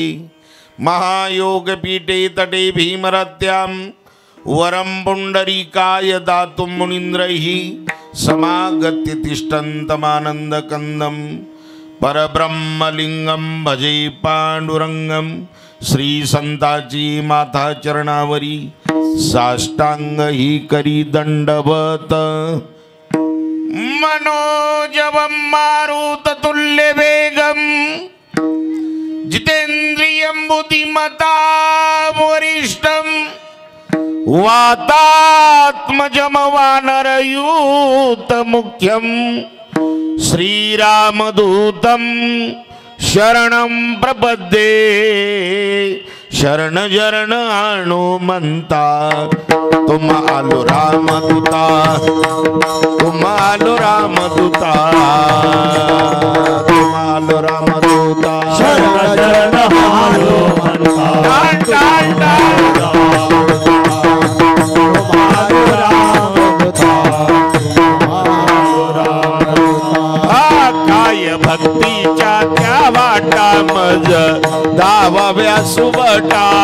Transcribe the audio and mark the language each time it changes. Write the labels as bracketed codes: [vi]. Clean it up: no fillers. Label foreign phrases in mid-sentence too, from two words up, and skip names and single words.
[sa] महायोगपीठे तटे भीमरत्यां वरं पुंडरीकाय दातुं मुनीन्द्रैः समागत्य तिष्ठन्तमानन्दकन्दं परब्रह्मलिंगं भजे पांडुरंगं। [mr] श्री संताची माता चरणावरी साष्टांग ही करी दंडवत। [sa] मनोजवं मारुततुल्य वेगं जितेन्द्रियं बुद्धिमतां वरिष्ठं वातात्मजं वानरयूतमुख्यं श्रीरामदूतं शरणं प्रपद्ये। [mr] शरण शरण हनुमंता तुम आलो रामदूता, तुम आलो रामदूता, तुम आलो रामदूता। शरण शरण हनुमंता भक्तीच्या त्या वाटा मज दावाव्या सुबटा।